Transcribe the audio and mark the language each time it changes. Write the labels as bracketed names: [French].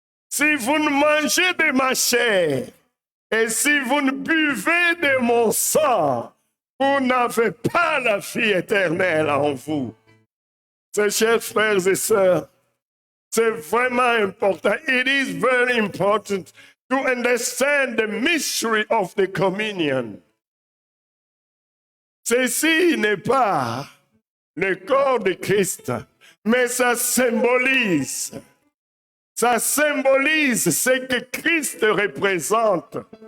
[French] Si vous ne mangez de ma chair et si vous ne buvez de mon sang, vous n'avez pas la vie éternelle en vous. Mes chers frères et sœurs, c'est vraiment important. [English] It is very important to understand the mystery of the communion. [French] Ceci n'est pas le corps de Christ, mais ça symbolise ce que Christ représente.